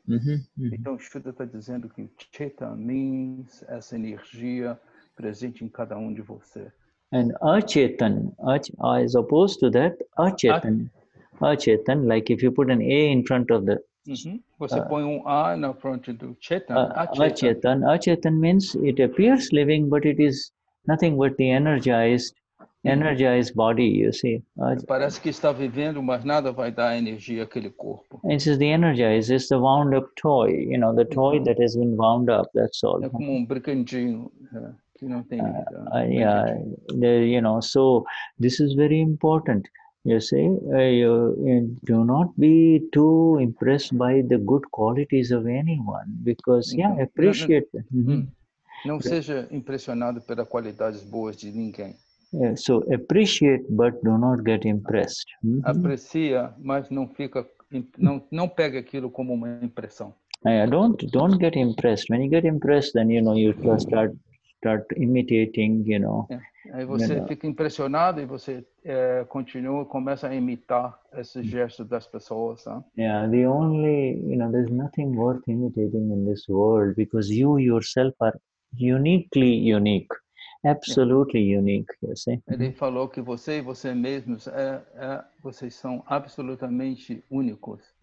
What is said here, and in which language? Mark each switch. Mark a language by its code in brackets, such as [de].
[pt] Então, Shuddha está dizendo que Chaitanya [en] means [pt] essa energia presente em cada de você. [en] And Achaitan, as opposed to that, Achaitan, like if you put an A in front of the... [pt] Você põe A na frente do Chaitanya. [en] Achaitan means it appears living, but it is nothing but the energized body, you see. [pt] Parece que está vivendo, mas nada vai dar energia àquele corpo. [en] This is the energized, it's the wound up toy, you know, the toy that has been wound up, that's all. [pt] É como brinquedinho que não tem vida. [en] You know, so this is very important. You see, do not be too impressed by the good qualities of anyone, because, appreciate them. [pt] Não seja impressionado pelas qualidades boas de ninguém. [en] So appreciate, but do not get impressed. [pt] Aprecia, mas não pega aquilo como uma impressão. [en] Don't get impressed. When you get impressed, then you know you start imitating, you know. [pt] Aí você fica impressionado e você começa a imitar esses gestos das pessoas. [en] Yeah, there's nothing worth imitating in this world, because you yourself are uniquely unique. Absolutely unique, you see. [pt] Ele falou que você e você mesmos vocês são absolutamente únicos.